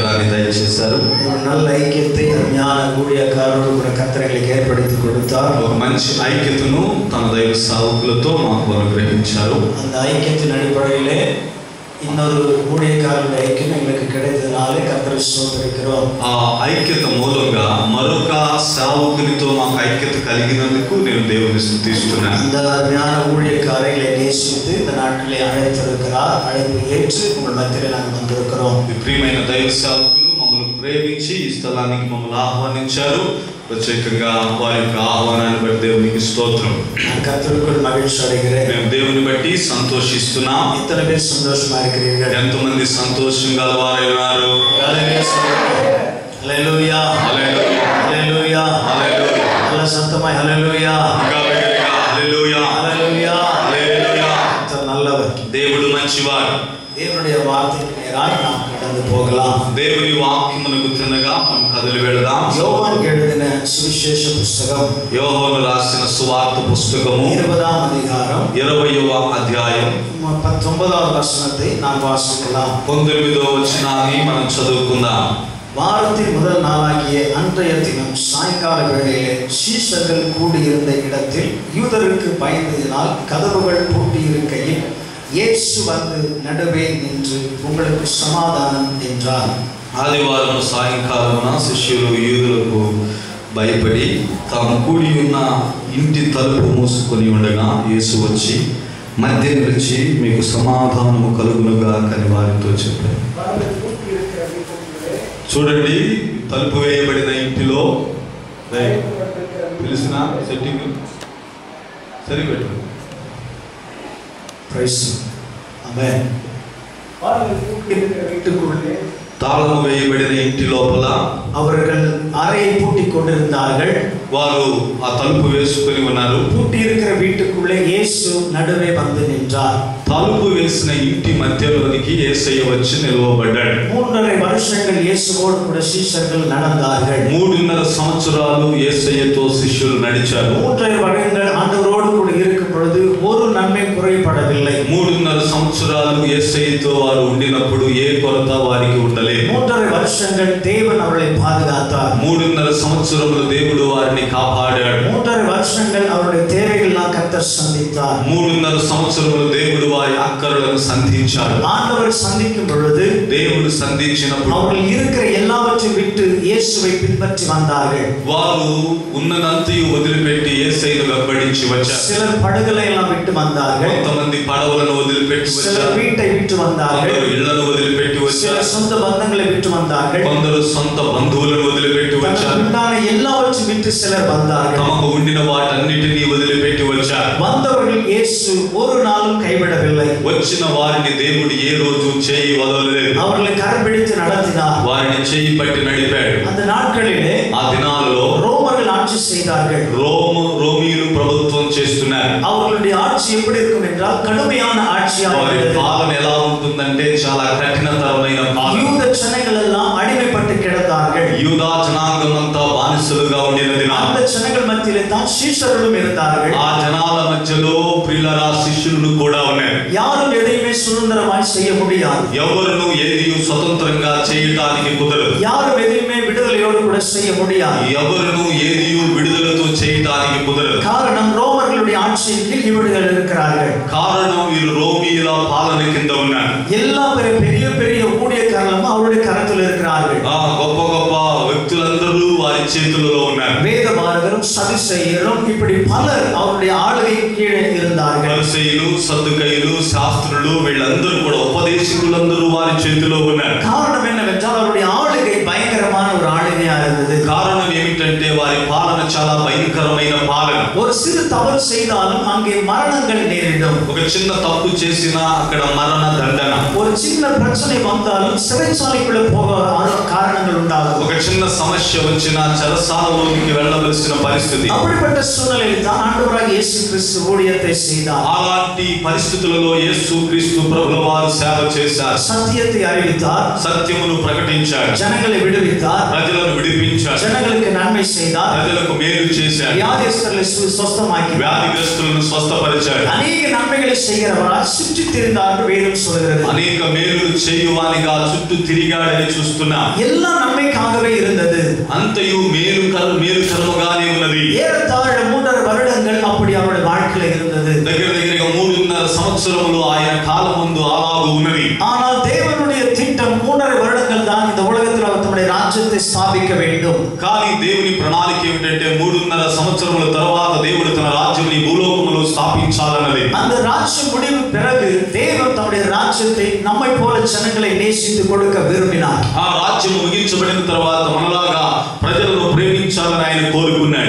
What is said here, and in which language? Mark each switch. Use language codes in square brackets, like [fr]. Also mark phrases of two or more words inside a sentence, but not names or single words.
[te] అవకాశాన్ని దయచేశారు. [ta] நல்ல ஐக்கியத்தை ஞான ஊழியக்காரர்கள் கூட கர்த்தர்களுக்கு ஏற்படுத்தி கொடுத்தார். [te] ఒక మంచి ఐక్యతను తన దైవ సేవకులతో మాకు అనుగ్రహించారు. [ta] அந்த ஐக்கியத்தின் அடிப்படையிலே இன்னொரு ஊழியக்காரருடைய ஐக்கியம் எங்களுக்கு கிடைத்ததனாலே கர்த்தரை ஸ்தோத்திரிக்கிறோம். [te] ఆ ఐక్యత మూలంగా మరొక సేవకునితో మాకు ఐక్యత కలిగినందుకు నేను దేవుని స్తుతిస్తున్నాను. [ta] இந்த ஞான ஊழியக்காரர்களை நேசித்து இந்த நாட்டிலே அழைத்திருக்கிறார். அழைப்பு ஏற்று உங்கள் மத்தியிலே நாங்கள் வந்திருக்கிறோம். [te] ప్రియమైన దైవ సేవకులు మమ్మల్ని ప్రేమించి ఈ స్థలానికి మమ్మల్ని ఆహ్వానించారు. ప్రత్యేకంగా వారి యొక్క ఆహ్వానాన్ని బట్టి దేవునికి స్తోత్రం. [ta] கர்த்தருக்குள் மகிழ்ச்சி அடைகிறேன். [te] మేము దేవుని బట్టి సంతోషిస్తున్నాం. [ta] எத்தனை பேர் சந்தோஷமா இருக்கிறீர்கள்? [te] ఎంతమంది సంతోషంగా వారై ఉన్నారు? హల్లెలూయా హల్లెలూయా హల్లెలూయా హల్లెలూయా. [ta] అలా சத்தமாய் హల్లెలూయా [te] హల్లెలూయా హల్లెలూయా హల్లెలూయా. [ta] நல்லவர், [te] దేవుడు మంచివాడు. [ta] தேவனுடைய வார்த்தைக்கு நேராய் நாம் கடந்து போகலாம். [te] దేవుని వాక్యమునకు తిన్నగా మనం కదలి వెళదాం. [ta] யோவான் எழுதின சுவிசேஷ புஸ்தகம், [te] యోహాను రాసిన సువార్త పుస్తకము 20వ అధ్యాయం 20వ అధ్యాయం [ta] 19வது வசனத்தை நாம் வாசிக்கலாம். [te] 19వ వచనాన్ని మనం చదువుకుందాం. [ta] வாரத்தின் முதல் நாளாகிய அன்றைய தினம் சாயங்கால வேளையிலே சீஷர்கள் கூடியிருந்த இடத்தில் யூதருக்கு பயந்ததினால் கதவுகள் பூட்டியிருக்கையில் இயேசு வந்து நடுவே நின்று உங்களுக்கு சமாதானம் என்றார். [te] ఆదివారం సాయంకాలమున శిష్యులు యూదులకు భయపడి తాము కూడి ఉన్న ఇంటి తలుపు మూసుకొని ఉండగా యేసు వచ్చి మధ్య నిలిచి మీకు సమాధానము కలుగునుగా అని వారితో చెప్పారు. చూడండి, తలుపు వేయబడిన ఇంటిలో పిలిచిన సెట్టింగ్ సరిపెట్టు. ఆమేన్. తాళము వేయబడిన ఇంటి లోపల [ta] அவர்கள் அறையை பூட்டிக் கொண்டிருந்தார்கள். [te] వారు ఆ తలుపు వేసుకొని ఉన్నారు. [ta] பூட்டி இருக்கிற வீட்டுக்குள்ளே இயேசு நடுவே வந்து நின்றார். [te] తలుపు వేసిన ఇంటి మధ్యలోనికి యేసయ్య వచ్చి నిలవబడ్డాడు. [ta] 3.5 வருஷங்கள் இயேசுவோடு கூட சீஷர்கள் நடந்தார்கள். [te] 3.5 సంవత్సరాలు యేసయ్యతో శిష్యులు నడిచారు. [ta] 3.5 வருடங்கள் ஆண்டவரோடு கூட இருக்கும் பொழுது ஒரு நன்மை குறைபடவில்லை. [te] 3.5 సంవత్సరాలు యేసయ్యతో వారు ఉండినప్పుడు ఏ కొరత వారికి ఉండలేదు. [ta] 3.5 வருஷங்கள் தேவன் அவர்களை பாதுகாத்தார். [te] 3.5 సంవత్సరములు దేవుడు వారిని కాపాడాడు. [ta] 3.5 வருஷங்கள் அவருடைய தேவைகளெல்லாம் கர்த்தர் சந்தித்தார். [te] 3.5 సంవత్సరములు దేవుడు వారి అక్కరలను సంధించాడు. [ta] ஆண்டவர் சந்திக்கும் பொழுது [te] దేవుడు సంధించినప్పుడు [ta] அவர்கள் இருக்கிற எல்லாவற்றையும் விட்டு இயேசுவை பின்பற்றி வந்தார்கள். [te] వారు ఉన్నదంతయు వదిలిపెట్టి యేసయ్యను వెంబడించి వచ్చారు. [ta] சிலர் படகுகளை எல்லாம் விட்டு வந்தார்கள். [te] కొంతమంది పడవలను వదిలిపెట్టి వచ్చారు. [ta] சிலர் வீட்டை விட்டு வந்தார்கள். [te] కొందరు ఇళ్లను వదిలిపెట్టి వచ్చారు. [ta] சிலர் சொந்த பந்தங்களை விட்டு வந்தார்கள். [te] కొందరు సొంత బంధువులను వదిలిపెట్టి వచ్చారు. [ta] உண்டான எல்லாவற்றையும் விட்டு சிலர் வந்தார்கள். [te] తమకు ఉండిన వాటన్నిటినీ వదిలిపెట్టి వచ్చారు. [ta] வந்தவர்கள் இயேசு ஒரு நாளும் கைவிடவில்லை. [te] వచ్చిన వారిని దేవుడు ఏ రోజు చేయి వదలలేదు. [ta] அவர்களை கரம்பிடித்து நடத்தினார். [te] వారిని చేయి పట్టి నడిపాడు. [ta] அந்த நாட்களிலே [te] ఆ దినాలలో [ta] ரோமர்கள் ஆட்சி செய்தார்கள். [te] రోమీయులు ప్రభుత్వం చేస్తున్నారు. [ta] அவர்களுடைய ஆட்சி எப்படி இருக்கும் என்றால் கடுமையான ஆட்சியாக [te] వారి [ta] இருந்தது. [te] పాలన ఎలా ఉంటుందంటే చాలా కఠినతరమైన పాలన. [ta] யூத ஜனங்கள் எல்லாம் அடிமைப்பட்டு கிடந்தார்கள். [te] యూదా జనాంగం అంతా బానిసలుగా ఉండిన దినాలు. [ta] அந்த ஜனங்கள் மத்தியிலே தான் சீஷர்களும் இருந்தார்கள். [te] ఆ జనాల మధ్యలో ప్రియులరా శిష్యులు కూడా ఉన్నారు. [ta] யாரும் எதையுமே சுதந்திரமாய் செய்ய முடியாது. [te] ఎవరును ఏది స్వతంత్రంగా చేయడానికి కుదరదు. [ta] யாரும் எதையுமே விடுதலையோடு கூட செய்ய முடியாது. [te] ఎవరును ఏది విడుదలతో చేయడానికి కుదరదు. [ta] காரணம் ரோமர்களுடைய ஆட்சியின் கீழ் இவர்கள் இருக்கிறார்கள். [te] కారణం వీరు రోమీయుల పాలన కింద ఉన్నారు. [ta] எல்லா பெரிய பெரிய ஊழியக்காரர்களும் அவருடைய கரத்தில் இருக்கிறார்கள். [te] గొప్ప గొప్ప వ్యక్తులందరూ వారి చేతులలో ఉన్నారు. [ta] வேதபாரகரும் சதுசேயரும் இப்படி பலர் அவருடைய ஆளுகையின் கீழே இருந்தார்கள். [te] పరిసయ్యులు, సద్దుకయ్యులు, శాస్త్రులు వీళ్ళందరూ కూడా ఉపదేశకులందరూ వారి చేతిలో ఉన్నారు. [ta] காரணம் என்னவென்றால் அவருடைய ஆளுகை பயங்கரமான ஒரு ஆளுகையா இருந்தது. [te] కారణం ఏమిటంటే వారి పాలన చాలా భయంకరమైన పాలన. [ta] ஒரு சிறு தவறு செய்தாலும் அங்கே மரணங்கள் நேரிடும். [te] ఒక చిన్న తప్పు చేసినా అక్కడ మరణ దండన. [ta] ஒரு சின்ன பிரச்சனை வந்தாலும் சிறைச்சாலைக்குள்ள போக காரணங்கள் உண்டாகும். [te] ఒక చిన్న సమస్య వచ్చినా చెరసాలలోకి వెళ్ళవలసిన పరిస్థితి. [ta] அப்படிப்பட்ட சூழ்நிலையில் தான் ஆண்டவராகிய இயேசு கிறிஸ்து ஊழியத்தை செய்தார். [te] అలాంటి పరిస్థితులలో యేసు క్రీస్తు ప్రభుల వారు సేవ చేశారు. [ta] சத்தியத்தை அறிவித்தார். [te] సత్యమును ప్రకటించాడు. [ta] ஜனங்களை விடுவித்தார். [te] ప్రజలను విడిపించాడు. [ta] ஜனங்களுக்கு நன்மை நன்மை செய்தார், [te] ప్రజలకు మేలు చేశాడు, [ta] வியாதியஸ்தர்களை சுஸ்தமாக்கி [te] వ్యాధిగ్రస్తులను స్వస్థపరిచాడు, [ta] அநேக நன்மைகளை செய்கிறவரால் சுற்றி திரிந்தார் என்று வேதம் சொல்கிறது. [te] అనేక మేలులు చేయువానిగా చుట్టూ తిరిగాడని చూస్తున్నాం. [ta] எல்லா நன்மைக்காகவே இருந்தது, [te] అంతయు మేలుకరముగానే ఉన్నది. [ta] ஏறத்தாழ 3.5 வருடங்கள் அப்படி அவருடைய வாழ்க்கையில இருந்தது. [te] దగ్గరగా 3.5 సంవత్సరములు ఆయన కాలం ముందు అలాగూ ఉన్నది. [ta] ஆனால் தேவனுடைய திட்டம் 3.5 வருடங்கள் தான் இந்த உலகத்தில் அவர் தம்முடைய ராஜ்யத்தை ஸ்தாபிக்க வேண்டும். [te] కానీ దేవుని ప్రణాళిక ఏమిటంటే 3.5 సంవత్సరముల తర్వాత దేవుడు తన రాజ్యాన్ని భూలోకములో స్థాపించాలన్నది. [ta] அந்த ராஜ்ய முடிவு பிறகு தேவன் தம்முடைய ராஜ்யத்தை நம்மை போல ஜனங்களை நேசித்து கொடுக்க விரும்பினார். [te] ఆ రాజ్యం ముగించబడిన తర్వాత మనలాగా ప్రజలను ప్రేమించాలని ఆయన కోరుకున్నాడు.